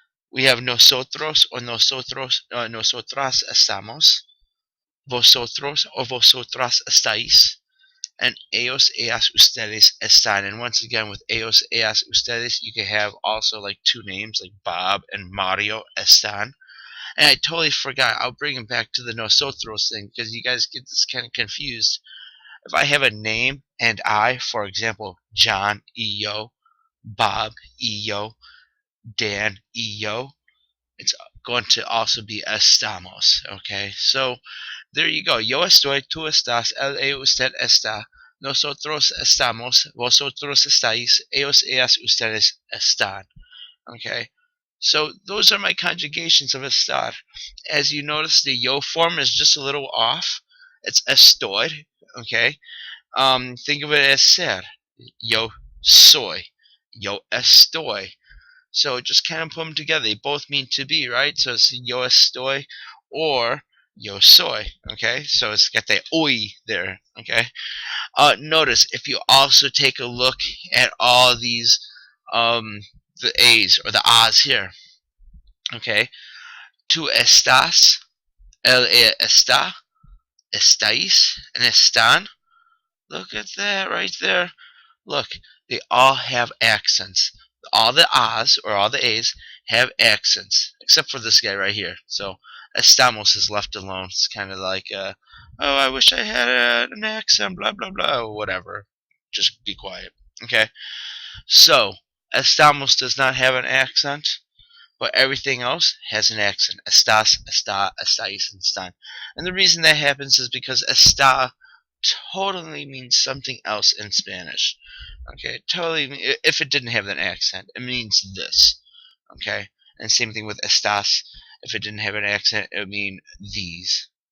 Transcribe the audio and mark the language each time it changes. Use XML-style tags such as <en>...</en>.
<en>We have nosotros or nosotros,</en> <es>nosotras estamos, vosotros or vosotras estáis, and ellos, ellas, ustedes están.</es> <en>And once again, with</en> <es>ellos, ellas, ustedes,</es> <en>you can have also like two names like Bob and Mario están. And I totally forgot. I'll bring it back to the nosotros thing because you guys get this kind of confused. If I have a name and I, for example, John E-yo, Bob E-yo, Dan E-yo, it's going to also be estamos. Okay, so there you go.</en> <es>Yo estoy, tú estás, él, ella, usted está. Nosotros estamos, vosotros estáis, ellos, ellas, ustedes están.</es> <en>Okay, so those are my conjugations of estar. As you notice, the yo form is just a little off. It's estoy. Okay, think of it as ser.</en> <es>Yo soy. Yo estoy.</es> <en>So just kind of put them together. They both mean to be, right? So it's</en> <es>yo estoy or yo soy.</es> <en>Okay, so it's got that oy there. Okay. Notice if you also take a look at all these, the A's or the A's here.</en> <es>Okay, tú estás, él está, estáis, and están.</es> <en>Look at that right there. Look, they all have accents. All the A's or all the A's have accents, except for this guy right here. So estamos is left alone. It's kind of like, oh, I wish I had an accent, blah blah blah, or whatever. Just be quiet, okay? So estamos does not have an accent, but everything else has an accent.</en> <es>Estás, está, estáis, and están.</es> <en>And the reason that happens is because está totally means something else in Spanish. Okay, totally. If it didn't have an accent, it means this. Okay, and same thing with estás. If it didn't have an accent, it would mean these.</en>